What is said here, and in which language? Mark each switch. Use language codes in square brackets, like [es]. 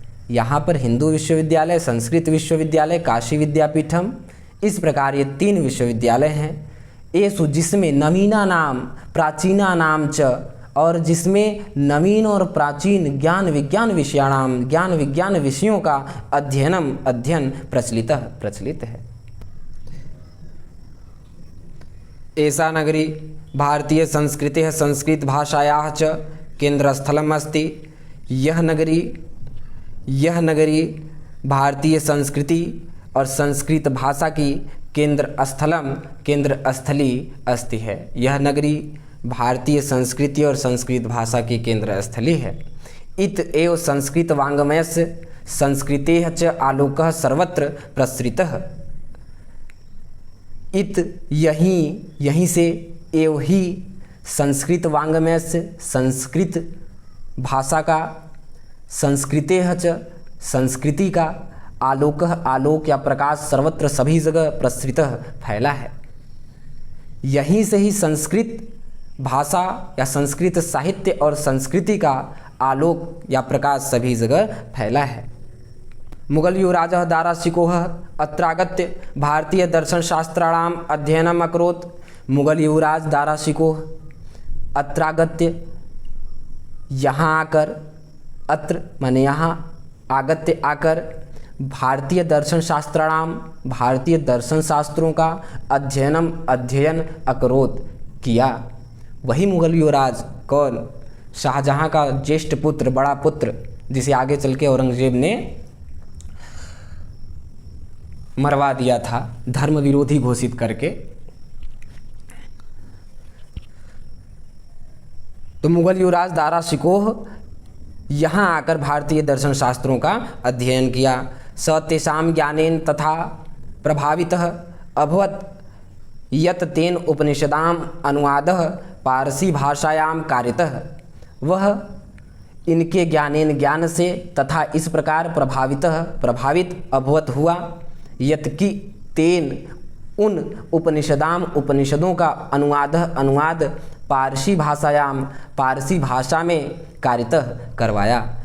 [hi] यहाँ पर हिंदू विश्वविद्यालय, संस्कृत विश्वविद्यालय, काशी विद्यापीठम, इस प्रकार ये तीन विश्वविद्यालय हैं। एषु, जिसमें [sa] नवीना नाम प्राचीना नाम च, [hi] और जिसमें नवीन और प्राचीन ज्ञान विज्ञान विषयाणाम, ज्ञान विज्ञान विषयों का अध्ययन प्रचलित है। [sa] एषा नगरी भारतीय संस्कृतेः संस्कृत भाषायाः च केंद्रस्थलम् अस्ति। [hi] यह नगरी भारतीय संस्कृति और संस्कृत भाषा की केंद्रस्थली अस्ति है। यह नगरी भारतीय संस्कृति और संस्कृत भाषा की केंद्र स्थली है। [sa] इत एव संस्कृत वाङ्मयस्य संस्कृतेः च आलोकः सर्वत्र प्रसृतः। [hi] इत, यहीं से, एव ही, [sa] संस्कृत वाङ्मयस्य, [hi] संस्कृत भाषा का, [sa] संस्कृतेः च [hi] संस्कृति का, आलोकः आलोक या प्रकाश सर्वत्र सभी जगह प्रसृतः फैला है। यहीं से ही संस्कृत भाषा या संस्कृत साहित्य और संस्कृति का आलोक या प्रकाश सभी जगह फैला है। [sa] मुगल युवराजः दाराशिकोः अत्रागत्य भारतीय दर्शनशास्त्राणाम् अध्ययनम् अकरोत्। [hi] मुगल युवराज [sa] दाराशिकोः अत्रागत्य [hi] यहाँ आकर, अत्र माने यहाँ, आगत्य आकर, [sa] भारतीय दर्शन शास्त्राणाम [hi] भारतीय दर्शन शास्त्रों का अध्ययन अकरोत किया। वही मुगल युवराज कौन? शाहजहां का ज्येष्ठ पुत्र, बड़ा पुत्र, जिसे आगे चल के औरंगजेब ने मरवा दिया था धर्म विरोधी घोषित करके। तो मुगल युवराज दारा शिकोह यहाँ आकर भारतीय दर्शन शास्त्रों का अध्ययन किया। [sa] स तेषां ज्ञानेन तथा प्रभावितः अभवत् यत् तेन उपनिषदाम् अनुवादः पारसी भाषायां कारितः। [hi] वह इनके ज्ञान से तथा इस प्रकार प्रभावित अभवत हुआ यत् कि तेन उन उपनिषदों का अनुवाद पारसी भाषा में कारितः करवाया।